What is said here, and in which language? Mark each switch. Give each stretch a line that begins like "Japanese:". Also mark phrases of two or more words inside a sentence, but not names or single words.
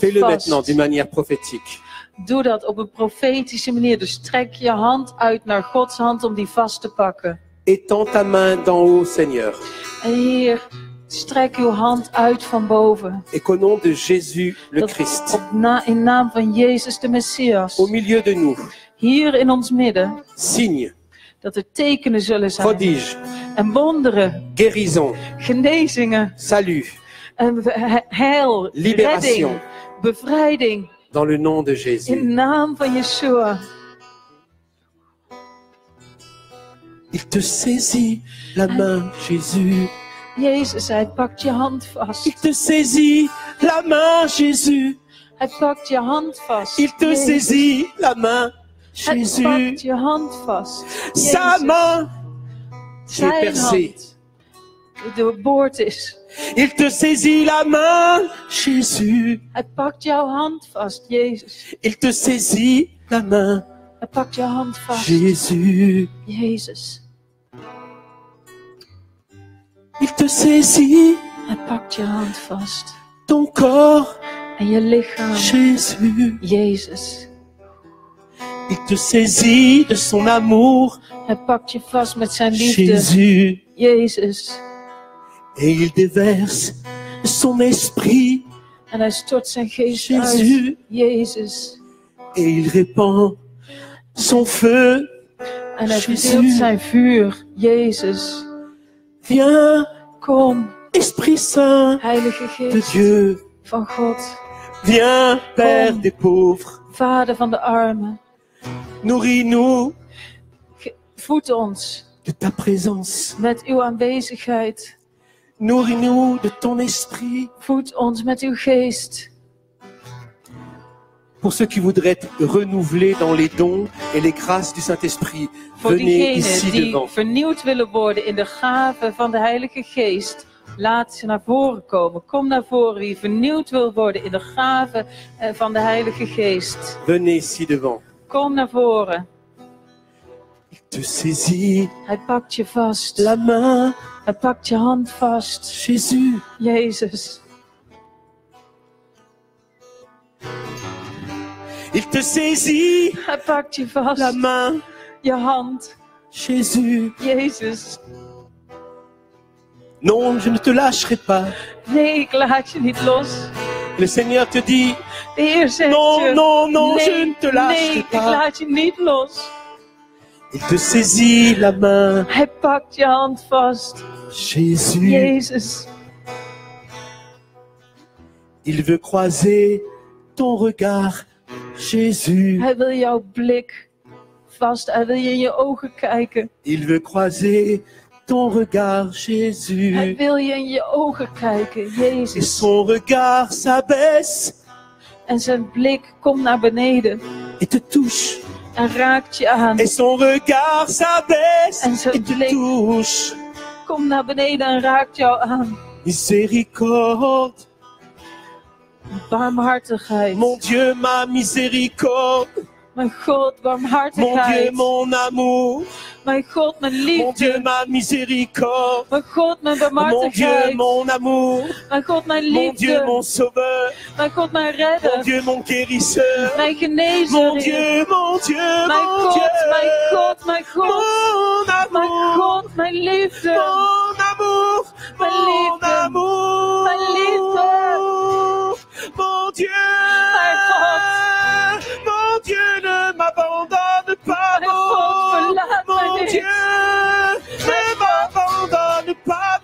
French: Fais-le maintenant
Dutch: vast.
French: d'une manière prophétique.
Dutch: Doe dat op een profetische manier. Dus strek je hand uit naar Gods hand om die vast te pakken.
French: Étends ta main d'en haut, Seigneur.
Dutch: En Heer, strek uw hand uit van boven.
French: Et qu'au nom de Jésus le
Dutch: Dat
French: Christ,
Dutch: in naam van Jezus de Messias.
French: au milieu de nous,
Dutch: Hier in ons midden.
French: signe,
Dutch: Dat er tekenen zullen zijn.
French: prodige,
Dutch: En wonderen.
French: guérison,
Dutch: Genezingen.
French: salut,
Dutch: En heil.
French: Libération.
Dutch: Redding. Bevrijding.
French: dans le nom de
Dutch: In
French: Jésus.
Dutch: naam van Yeshua.
French: Il te saisit la main, Jésus.
Dutch: Jezus, hij pakt je hand vast.
French: Il te saisit la main, Jésus.
Dutch: Hij pakt je hand vast.
French: Il te
Dutch: Jezus.
French: saisit la main,
Dutch: Hij
French: Jésus.
Dutch: pakt je hand vast.
French: Sa
Dutch: Jezus.
French: main est
Dutch: Zijn
French: percée.
Dutch: hand. Die doorboord is.
French: Il te saisit la main, Jésus.
Dutch: Hij pakt jouw hand vast, Jezus.
French: Il te saisit la main,
Dutch: Hij pakt jouw hand vast.
French: Jésus.
Dutch: Jezus.
French: Il te saisit
Dutch: Hij pakt je hand vast.
French: ton corps,
Dutch: En je lichaam.
French: Jésus.
Dutch: Jezus.
French: Il te saisit de son amour,
Dutch: Hij pakt je vast met zijn liefde.
French: Jésus.
Dutch: Jezus.
French: Et il déverse son esprit,
Dutch: En hij stort zijn geest
French: Jésus.
Dutch: uit. Jezus.
French: et il répand son feu.
Dutch: En hij Jezus. verdeelt zijn vuur. Jezus.
French: Viens,
Dutch: Kom,
French: Esprit Saint
Dutch: Heilige
French: de
Dutch: Geest
French: Dieu.
Dutch: van God.
French: Viens, Père
Dutch: Kom.
French: des pauvres.
Dutch: Vader van de armen.
French: Nourris-nous
Dutch: Voed ons
French: de ta présence.
Dutch: met uw aanwezigheid.
French: Nourris-nous de ton esprit.
Dutch: Voed ons met uw geest.
French: Pour ceux qui voudraient être renouvelés dans les dons et les grâces du Saint-Esprit,
Dutch: Voor
French: venez ici
Dutch: diegenen die
French: devant.
Dutch: vernieuwd willen worden in de gaven van de Heilige Geest, laat ze naar voren komen. Kom naar voren wie vernieuwd wil worden in de gaven van de Heilige Geest.
French: Venez ici devant.
Dutch: Kom naar voren.
French: Il te saisit
Dutch: Hij pakt je vast.
French: la main,
Dutch: Hij pakt je hand vast.
French: Jésus.
Dutch: Jezus.
French: Il te saisit
Dutch: Hij pakt je
French: la
Dutch: vast.
French: main,
Dutch: Je hand.
French: Jésus.
Dutch: Jezus.
French: Non, je ne te lâcherai pas.
Dutch: Nee, ik laat je niet los.
French: Le Seigneur te dit,
Dutch: De Heer zegt
French: non, je, non, non,
Dutch: nee,
French: je ne te
Dutch: nee,
French: lâcherai
Dutch: ik
French: pas.
Dutch: laat je niet los.
French: Il te saisit la main,
Dutch: Hij pakt je hand vast.
French: Jésus.
Dutch: Jezus.
French: Il veut croiser ton regard, Jésus.
Dutch: Hij wil jouw blik vast. Hij wil je in je ogen kijken.
French: Il veut croiser ton regard,
Dutch: Hij
French: Jésus.
Dutch: wil je in je ogen kijken.
French: Et
Dutch: Jezus.
French: son regard s'abaisse
Dutch: En zijn blik komt naar beneden.
French: et te touche.
Dutch: En raakt je aan.
French: Et son regard s'abaisse
Dutch: En zijn
French: et te
Dutch: blik
French: touche.
Dutch: komt naar beneden en raakt jou aan.
French: Miséricorde,
Dutch: Barmhartigheid.
French: mon Dieu, ma miséricorde.
Dutch: Mijn God,
French: Mon
Dutch: barmhartigheid.
French: Dieu, mon amour.
Dutch: Mijn God, mijn
French: Mon Dieu,
Dutch: liefde.
French: ma miséricorde.
Dutch: Mijn God, mijn
French: Mon Dieu,
Dutch: barmhartigheid.
French: mon amour.
Dutch: Mijn God, mijn
French: Mon Dieu,
Dutch: liefde.
French: mon sauveur.
Dutch: Mijn God, mijn
French: Mon
Dutch: redder.
French: Dieu, mon guérisseur.
Dutch: Mijn
French: Mon
Dutch: genezer.
French: Dieu, mon Dieu,
Dutch: Mijn
French: mon
Dutch: God,
French: Dieu.
Dutch: mijn God, mijn God.
French: Mon
Dutch: Mijn
French: amour.
Dutch: God, mijn liefde.
French: Mon amour.
Dutch: Mijn
French: Mon
Dutch: liefde.
French: amour.
Dutch: Mijn liefde.
French: Mon Dieu.
Dutch: Mijn God.
French: Mon Dieu, ne m'abandonne pas.
Dutch: Mijn God, verlaat mij
French: Mon
Dutch: niet.
French: Dieu, ne m'abandonne pas.